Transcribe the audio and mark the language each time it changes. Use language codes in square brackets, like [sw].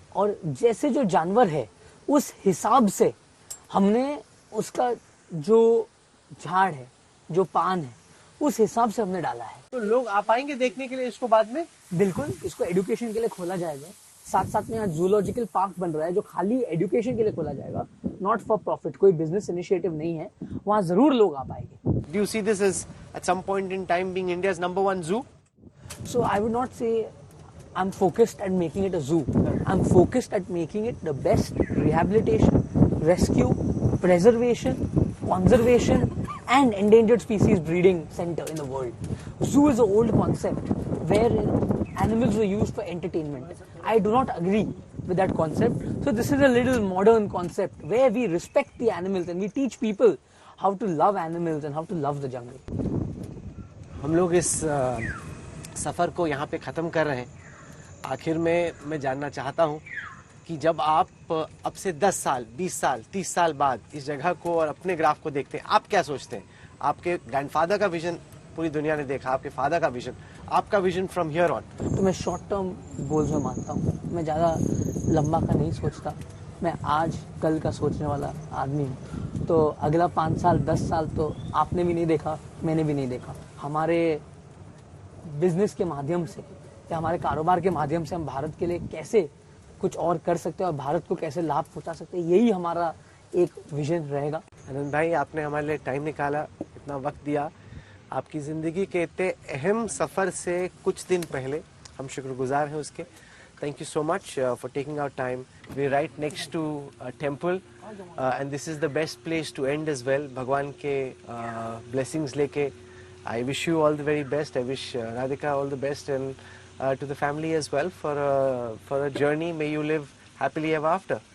[hi] और जैसे जो जानवर है उस हिसाब से हमने उसका जो झाड़ है, जो पान है, उस हिसाब से हमने डाला है। तो लोग आ पाएंगे देखने के लिए इसको बाद में? बिल्कुल, इसको एजुकेशन के लिए खोला जाएगा। साथ साथ में यहाँ जूलॉजिकल पार्क बन रहा है, जो खाली एजुकेशन के लिए खोला जाएगा, [en] not for profit, [hi] कोई बिजनेस इनिशिएटिव नहीं है। वहाँ जरूर लोग आ पाएंगे। [en] Do you see this as at some point in time being India's #1 zoo? So I would not say I'm focused at making it a zoo. I'm focused at making it the best rehabilitation, rescue, preservation, conservation and endangered species breeding center in the world. Zoo is an old concept where animals were used for entertainment. I do not agree with that concept. So this is a little modern concept where we respect the animals and we teach people how to love animals and how to love the jungle. [hi] हम लोग इस सफ़र को यहाँ पे ख़त्म कर रहे हैं। आखिर में मैं जानना चाहता हूँ कि जब आप अब से 10 साल, 20 साल, 30 साल बाद इस जगह को और अपने ग्राफ को देखते हैं, आप क्या सोचते हैं? आपके ग्रैंडफादर का विजन पूरी दुनिया ने देखा, आपके फादर का विजन, आपका विजन [en] From here on? [hi] तो मैं शॉर्ट टर्म गोल्स में मानता हूँ, मैं ज़्यादा लंबा का नहीं सोचता। मैं आज कल का सोचने वाला आदमी हूँ। तो अगला 5 साल 10 साल तो आपने भी नहीं देखा, मैंने भी नहीं देखा। हमारे बिजनेस के माध्यम से या हमारे कारोबार के माध्यम से हम भारत के लिए कैसे कुछ और कर सकते हैं और भारत को कैसे लाभ पहुंचा सकते हैं, यही हमारा एक विजन रहेगा। आनंद भाई, आपने हमारे लिए टाइम निकाला, इतना वक्त दिया। आपकी ज़िंदगी के इतने अहम सफ़र से कुछ दिन पहले हम शुक्रगुजार हैं उसके। [en] Thank you so much for taking our time. We're right next to a temple and this is the best place to end as well. [hi] भगवान के blessings लेके [en] I wish you all the very best. I wish Radhika all the best and to the family as well for a journey. May you live happily ever after.